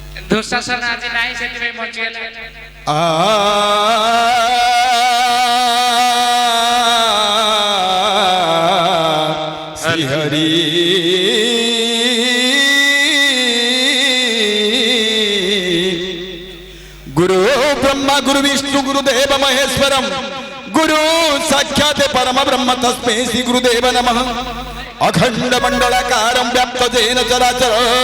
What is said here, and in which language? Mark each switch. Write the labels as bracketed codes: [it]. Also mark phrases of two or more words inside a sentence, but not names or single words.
[or] ଦୁଶାସନ ଆଜି ନାହିଁ ସେଥିପାଇଁ ବଞ୍ଚିଗଲା [sa] श्री हरि गुरु ब्रह्मा गुरु विष्णु गुरुदेव महेश्वरम गुरु साक्षात परम ब्रह्म तस्मै श्री गुरुदेव नमः अखंड मंडलाकारं व्याप्त जेन चराचर